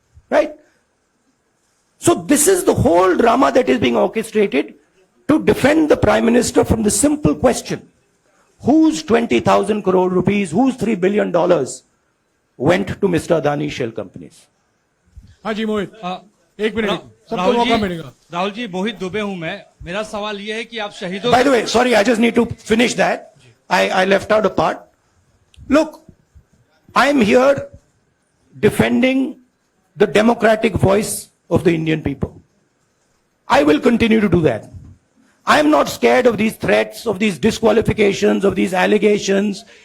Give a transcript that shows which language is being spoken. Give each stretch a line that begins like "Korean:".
English: Right? So this is the whole drama that is being orchestrated to defend the Prime Minister from the simple question, whose 20,000 crore rupees, whose $3 billion went to Mr. Adani shell companies?
Hindi: हाँ जी मोहित, एक minute सबको मौका मिलेगा। राहुल जी, मोहित दुबे हूं मैं। मेरा सवाल ये है कि आप शहीदों।
English: By the way, sorry, I just need to finish that. I left out a part. Look, I'm here defending the democratic voice of the Indian people. I will continue to do that. I'm not scared of these threats, of these disqualifications, of these allegations.